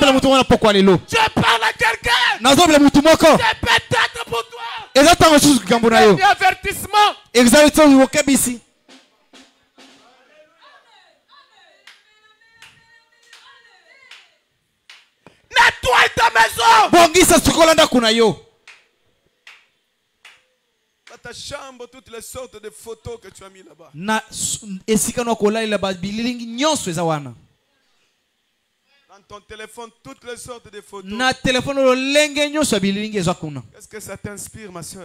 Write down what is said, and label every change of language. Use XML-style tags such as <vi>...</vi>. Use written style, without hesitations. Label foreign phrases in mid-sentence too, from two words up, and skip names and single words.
<fr>à quelqu'un. C'est peut-être pour toi. Exactement. Un avertissement. Exactement. Nettoie ta maison.</fr> <ln>Bongisa sukolanda kuna yo.</ln> <fr>Ta chambre, toutes les sortes de photos que tu as mis là-bas. Dans ton téléphone, toutes les sortes de photos. Qu'est-ce que ça t'inspire, ma soeur?</fr>